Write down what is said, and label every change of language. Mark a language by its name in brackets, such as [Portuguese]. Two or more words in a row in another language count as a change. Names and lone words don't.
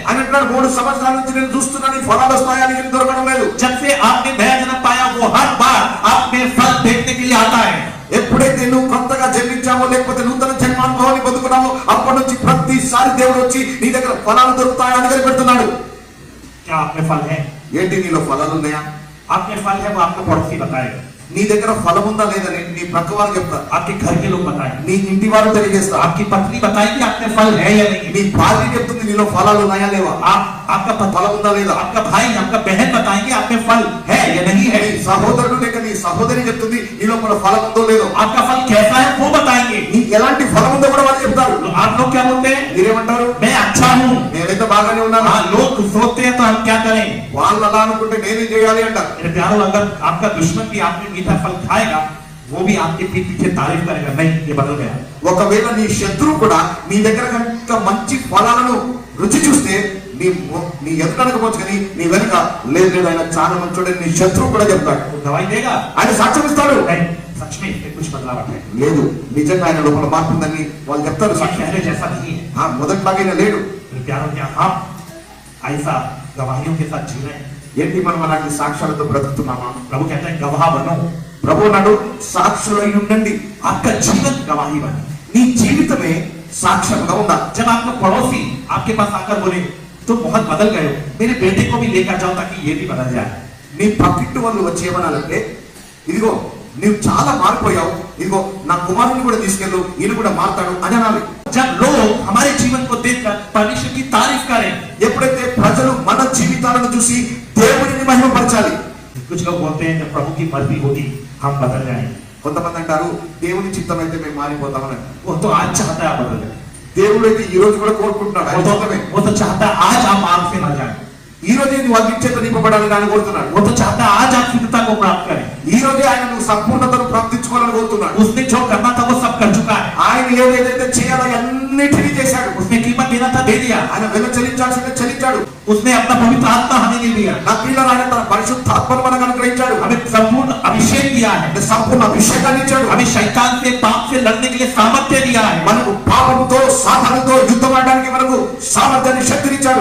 [Telugu] అని అంటాడు, 3 సంవత్సరాల నుంచి నేను చూస్తున్నాను ఈ ఫలాలు వస్తాయని నేను దొరకడం లేదు. [Hindi] जब से आपने नया जन्म पाया वो हर बार आप में फल देखने के लिए आता है. [Telugu] ఎప్పుడైతే నువ్వు కొత్తగా జన్మించావో లేకపోతే నూతన జన్మానుభవాన్ని పొందుకున్నావో అప్పటి నుంచి ప్రతిసారి దేవుడు వచ్చి నీ దగ్గర ఫలాలు దొరుకుతాయని కనిపెడుతున్నాడు. [Hindi] क्या आप में फल है? [Telugu] ఏంటి నీలో ఫలాలు ఉన్నాయా? [Hindi] आप में फल है वो आपका पड़ोसी बताएगा, [Telugu] నీ దగ్గర ఫలం ఉందా లేదని నీ పక్క వారు చెప్తారు, [Hindi] आपके घर के लोग बताएंगे, [Telugu] నీ ఇంటి వారు తెలియజేస్తారు, [Hindi] आपकी पत्नी बताएगी आप में फल है या नहीं, [Telugu] నీ భార్య చెప్తుంది నీలో ఫలాలు ఉన్నాయా లేవా, [Hindi] आपका [Telugu] ఫలం ఉందా లేదా, [Hindi] आपका भाई आपका बहन बताएंगे आप में फल है या नहीं है, [Telugu] నీ సహోదరుడు లేక నీ సహోదరి చెప్తుంది నీలో మన ఫలం ఉందో లేదో, [Hindi] आपका फल कैसा है वो बताएंगे. [Telugu] నీ ఎలాంటి ఫలం ఉందో కూడా వాళ్ళు చెప్తారు. [Hindi] तो आप लोग क्या बोलते हैं? [Telugu] మీరేమంటారు? [Hindi] मैं अच्छा हूँ. [Telugu] నేనైతే బాగానే ఉన్నాను. [Hindi] हाँ, लोग सोचते हैं तो हम क्या करें? [Telugu] వాళ్ళు అలా అనుకుంటే నేనేం చేయాలి అంటారు. [Hindi] मेरे प्यारों, अगर आपका दुश्मन भी आपने मीठा फल खाएगा वो भी आपके पीठ पीछे तारीफ करेगा, नहीं ये बदल गया. [Telugu] ఒకవేళ నీ శత్రువు కూడా నీ దగ్గర కనుక మంచి ఫలాలను రుచి చూస్తే నీ ఎదుటనకపోవచ్చు కానీ నీ వెనుక లేదు లేదు ఆయన చాలా మంచోడని నీ శత్రువు కూడా చెప్తాడు. [Hindi] वो दवाई देगा, [Telugu] ఆయన సాక్ష్యం ఇస్తాడు. [Hindi] नहीं सच में इसमें कुछ बदलाव है, [Telugu] లేదు నిజంగా ఆయన లోపల మార్పు ఉందని వాళ్ళు చెప్తారు. [Hindi] ये [Telugu] సాక్ష్యం [Hindi] पहले जैसा नहीं है. [Telugu] మొదట్లాగైనా లేడు. [Hindi] मेरे प्यारों, क्या हम ऐसा गवाहियों के साथ जी रहे हैं? [Telugu] ఏంటి మనం అలాంటి సాక్ష్యాలతో బ్రతుకుతున్నామా? [Hindi] प्रभु कहते हैं गवाह बनो. [Telugu] ప్రభు నాడు సాక్షులై ఉండండి. [Hindi] आपका जीवन गवाही बने. [Telugu] నీ జీవితమే సాక్ష్యంగా ఉండాలి. [Hindi] जब आपका पड़ोसी आपके पास आकर बोले तो बहुत बदल गए हो, मेरे बेटे को भी लेकर जाओ ताकि ये भी बदल जाए. [Telugu] నీ పక్కింటి వాళ్ళు వచ్చి ఏమనాలంటే, ఇదిగో నువ్వు చాలా మారిపోయావు, ఇదిగో నా కుమారుని కూడా తీసుకెళ్ళు ఈయన కూడా మారుతాడు అని అనాలి. [Hindi] जब लोग हमारे जीवन को देखकर परमेश्वर की तारीफ करें, [Telugu] ఎప్పుడైతే ప్రజలు మన జీవితాలను చూసి దేవుడిని మహిమపరచాలి. [Hindi] कुछ लोग बोलते हैं जब प्रभु की मर्जी होगी हम बदल जाएंगे. [Telugu] కొంతమంది అంటారు దేవుని చిత్తం అయితే మేము మారిపోతామని. [Hindi] वो तो आज चाहता है आप बदल जाए, [Telugu] దేవుడు అయితే ఈ రోజు కూడా కోరుకుంటున్నాడు. ఆయన చిత్తమే. [Hindi] वो तो चाहता है आज आप मार्ग से न जाए, [Telugu] ఈ రోజే నువ్వు అగ్నిచేత నింపబడాలని ఆయన కోరుతున్నాడు. [Hindi] वो तो चाहता है आज आप शुद्धता को प्राप्त करें. [Telugu] ఈ రోజే ఆయన నువ్వు సంపూర్ణతను ప్రాప్తించుకోవాలని కోరుతున్నాడు. [Hindi] उसने जो करना था वो सब कर चुका है. [Telugu] ఆయన ఏదైతే చేయాలో అన్నిటినీ చేశాడు. [Hindi] उसने कीमत देना था दे दिया. [Telugu] ఆయన వెల చెల్లించాల్సిందే చెల్లించాడు. [Hindi] उसने अपना पवित्र आत्मा हमें दे दिया. [Telugu] నా పిల్లలు ఆయన తన పరిశుద్ధాత్మను మనకు అనుగ్రహించాడు. [Hindi] हमें संपूर्ण अभिषेक दिया है. [Telugu] అంటే సంపూర్ణ అభిషేకాన్ని ఇచ్చాడు. [Hindi] हमें शैतान से पाप से लड़ने के लिए सामर्थ्य दिया है. [Telugu] మనకు పాపంతో సాతానుతో యుద్ధం ఆడడానికి మనకు సామర్థ్యాన్ని శక్తినిచ్చాడు.